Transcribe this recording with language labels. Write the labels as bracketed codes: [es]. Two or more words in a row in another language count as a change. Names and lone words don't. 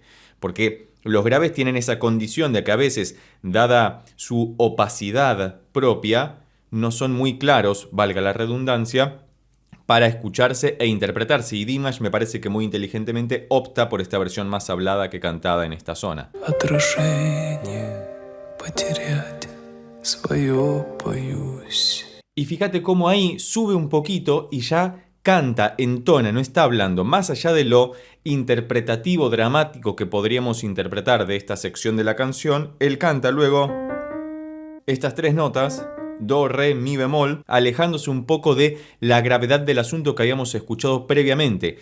[es] Porque los graves tienen esa condición de que a veces, dada su opacidad propia, no son muy claros, valga la redundancia, para escucharse e interpretarse. Y Dimash me parece que muy inteligentemente opta por esta versión más hablada que cantada en esta zona. [ru] Отражение потерять свое боюсь. [es] Y fíjate cómo ahí sube un poquito y ya canta, entona, no está hablando. Más allá de lo interpretativo, dramático que podríamos interpretar de esta sección de la canción, él canta luego estas tres notas, do, re, mi bemol, alejándose un poco de la gravedad del asunto que habíamos escuchado previamente.